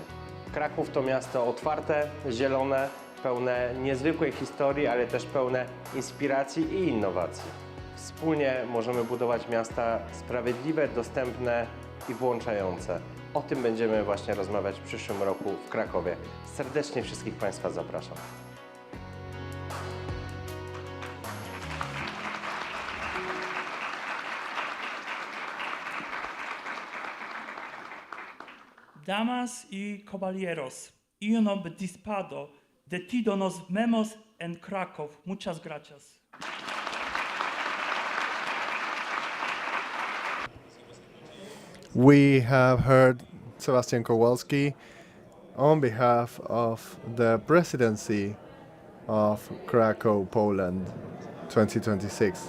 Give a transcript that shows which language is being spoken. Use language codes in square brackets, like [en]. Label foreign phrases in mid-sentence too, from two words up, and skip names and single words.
[pl] Kraków to miasto otwarte, zielone, pełne niezwykłej historii, ale też pełne inspiracji i innowacji. Wspólnie możemy budować miasta sprawiedliwe, dostępne i włączające. O tym będziemy właśnie rozmawiać w przyszłym roku w Krakowie. Serdecznie wszystkich Państwa zapraszam. [es] Damas y caballeros, yo no dispado de ti nos vemos en Krakow. Muchas gracias. [en] We have heard Sebastian Kowalski on behalf of the presidency of Krakow, Poland, 2026.